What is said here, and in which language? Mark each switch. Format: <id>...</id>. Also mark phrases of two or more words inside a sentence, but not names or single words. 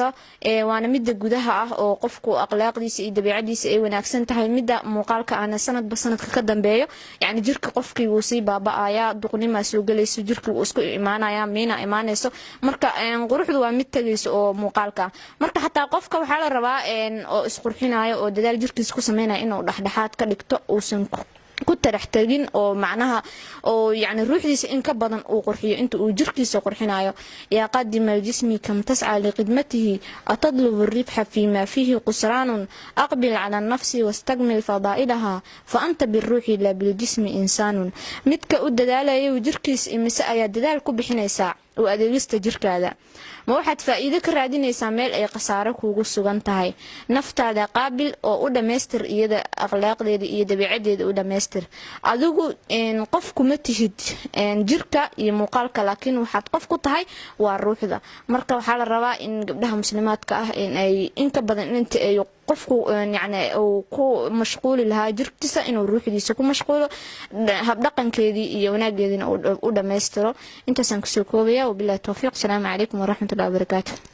<so>waana midda gudaha ah oo qofku akhlaaqdiisa iyo dabeecadiisa ay wanaagsan tahay midda muuqaalka aan sanadba sanadka ka dambeeyo yaani jirka qofkii uu si baaba'aya duqnima soo galayso jirka uu isku imaanaya meena imaanayso marka quruxdu waa mid tagayso oo muuqaalka marka hatta qofka waxa la rabaa oo isqurxinayo oo dadaal jirkiisa ku sameeynaya inuu dhaxdhaxaad ka dhigto uusan ku taraxtagin oo macnaha oo yaani ruuxdiisa in ka badan uu qurxiyo inta uu jirkiisa qurxinayo</so> <ar>يا قديم الجسم كم تسعى لخدمته أتطلب الربح فيما فيه خسران أقبل على النفس واستكمل فضائلها فأنت بالروح لا بالجسم إنسان</ar> <so>midka u dadaalayo jirkiisa imise ayaa dadaal ku bixinaysa oo adeegista jirkaada ma waxaad faa'iido ka raadinaysaa meel ay qasaaro kuugu sugan tahay naftaada qaabil oo u dhameystir iyada akhlaaqdeeda iyo dabeecadeeda u dhameystir adigu qof kuma tihid jirka iyo muuqaalka laakiin waxaad qof ku tahay waa ruuxda marka waxa la rabaa in gabdhaha muslimaadka ah in ay in ka badan inta ay qofku yaani oo ku mashquul lahaa jirkiisa inuu ruuxdiisa ku mashquulo hab dhaqankeedii iyo wanaageedina u dhameystiro intaasaan ku soo koobaya</so> <ar>وبالله التوفيق السلام عليكم ورحمة الله وبركاته</ar>